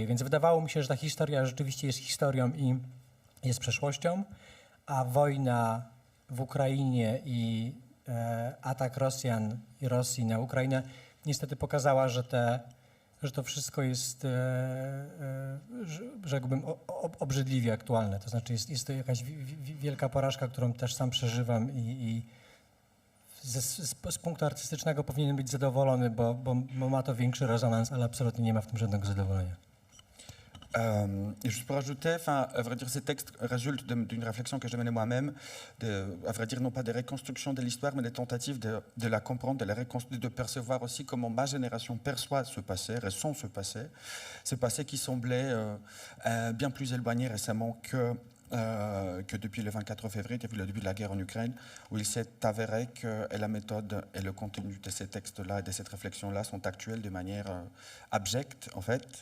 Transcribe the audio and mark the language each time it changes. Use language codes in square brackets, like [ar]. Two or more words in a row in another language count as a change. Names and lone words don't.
[pl] Więc wydawało mi się, że ta historia rzeczywiście jest historią i jest przeszłością, a wojna w Ukrainie i atak Rosjan i Rosji na Ukrainę niestety pokazała, że to wszystko jest, rzekłbym, obrzydliwie aktualne. To znaczy jest to jakaś wielka porażka, którą też sam przeżywam i z punktu artystycznego powinienem być zadowolony, bo ma to większy rezonans, ale absolutnie nie ma w tym żadnego zadowolenia. [fr] Et juste pour ajouter, à vrai dire, ces textes résultent d'une réflexion que j'ai menée moi-même, à vrai dire, non pas des reconstructions de l'histoire, mais des tentatives de la comprendre, de percevoir aussi comment ma génération perçoit ce passé, ressent ce passé qui semblait bien plus éloigné récemment que depuis le 24 février, depuis le début de la guerre en Ukraine, où il s'est avéré que la méthode et le contenu de ces textes-là et de cette réflexion-là sont actuels de manière abjecte, en fait.